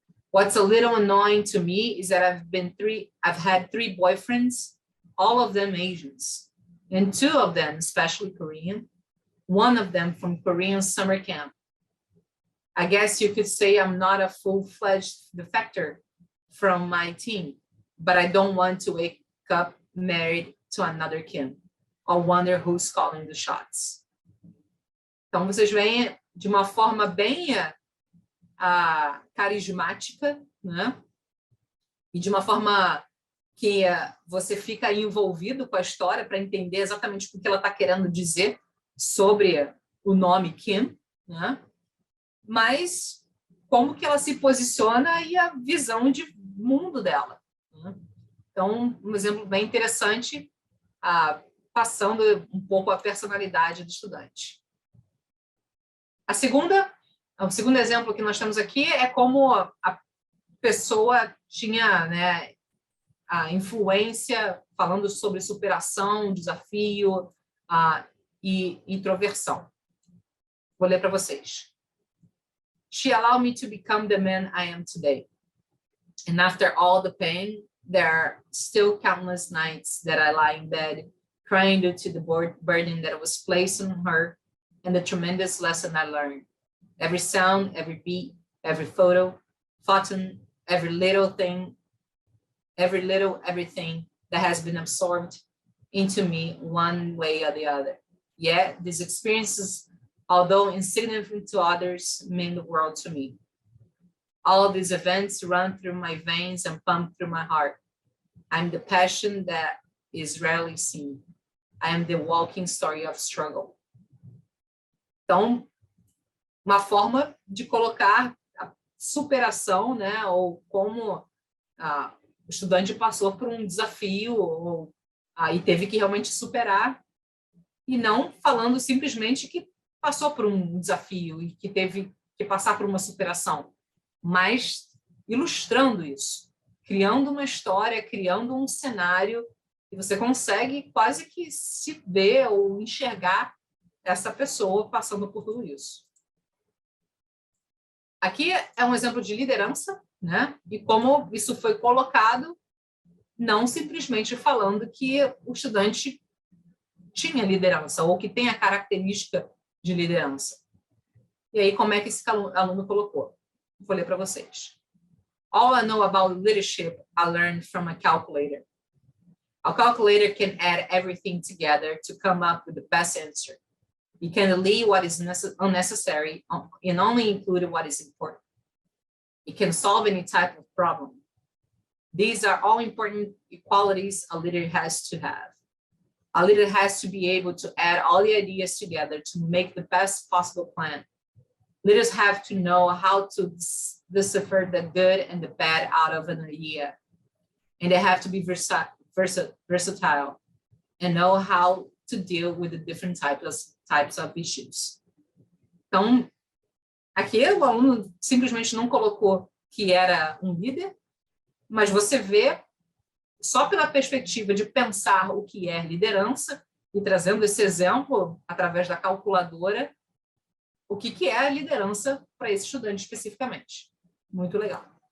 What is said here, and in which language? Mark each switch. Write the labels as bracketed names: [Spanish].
[English] What's a little annoying to me is that I've had 3 boyfriends, all of them Asians, and 2 of them especially Korean, one of them from Korean summer camp. I guess you could say I'm not a full-fledged defector from my team, but I don't want to wake up married to another Kim or wonder who's calling the shots. [Portuguese] Então, vocês veem de uma forma bem carismática, né? E de uma forma que você fica envolvido com a história para entender exatamente o que ela está querendo dizer sobre o nome Kim, né? Mas como que ela se posiciona e a visão de mundo dela, né? Então, um exemplo bem interessante, passando um pouco a personalidade do estudante. O segundo exemplo que nós temos aqui é como a pessoa tinha, né, a influência falando sobre superação, desafio e introversão. Vou ler para vocês. [English] She allowed me to become the man I am today. And after all the pain, there are still countless nights that I lie in bed, crying due to the burden that was placed on her and the tremendous lesson I learned. Every sound, every beat, every photo, photon, everything that has been absorbed into me one way or the other. Yet these experiences, although insignificant to others, mean the world to me. All of these events run through my veins and pump through my heart. I'm the passion that is rarely seen. I am the walking story of struggle. [Portuguese] Então, uma forma de colocar a superação, né, ou como o estudante passou por um desafio e teve que realmente superar, e não falando simplesmente que passou por um desafio e que teve que passar por uma superação, mas ilustrando isso, criando uma história, criando um cenário, e você consegue quase que se ver ou enxergar essa pessoa passando por tudo isso. Aqui é um exemplo de liderança, né? E como isso foi colocado, não simplesmente falando que o estudante tinha liderança ou que tem a característica de liderança. E aí, como é que esse aluno colocou? Vou ler para vocês. [English] All I know about leadership I learned from a calculator. A calculator can add everything together to come up with the best answer. You can delete what is unnecessary and only include what is important. It can solve any type of problem. These are all important qualities a leader has to have. A leader has to be able to add all the ideas together to make the best possible plan. Leaders have to know how to decipher the good and the bad out of an idea. And they have to be versatile and know how to deal with the different types of issues. [Portuguese] Então, aqui o aluno simplesmente não colocou que era um líder, mas você vê, só pela perspectiva de pensar o que é liderança, e trazendo esse exemplo através da calculadora, o que é a liderança para esse estudante especificamente. Muito legal.